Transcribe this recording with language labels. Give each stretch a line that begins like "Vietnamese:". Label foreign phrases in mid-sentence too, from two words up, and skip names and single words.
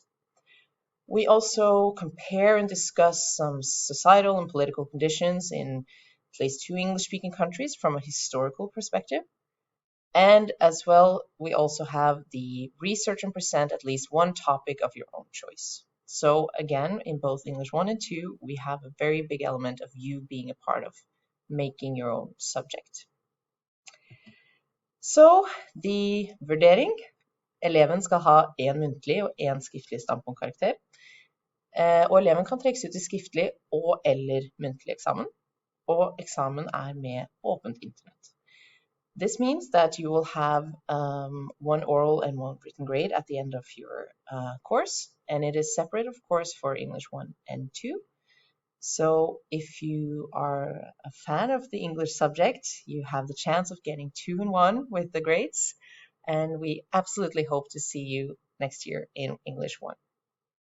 English: We also compare and discuss some societal and political conditions in at least 2 English-speaking countries from a historical perspective. And as well, we also have the research and present at least one topic of your own choice. So again, in both English 1 and 2, we have a very big element of you being a part of making your own subject.
Norwegian: Så the vurdering. Eleven skal ha en muntlig og en skriftlig standpunktkarakter. Og eleven kan trekkes ut til skriftlig og eller muntlig eksamen. Og eksamen med åpent internett.
English: This means that you will have one oral and one written grade at the end of your course, and it is separate, of course, for English 1 and 2. So if you are a fan of the English subject, you have the chance of getting 2 and 1 with the grades, and we absolutely hope to see you next year in English 1.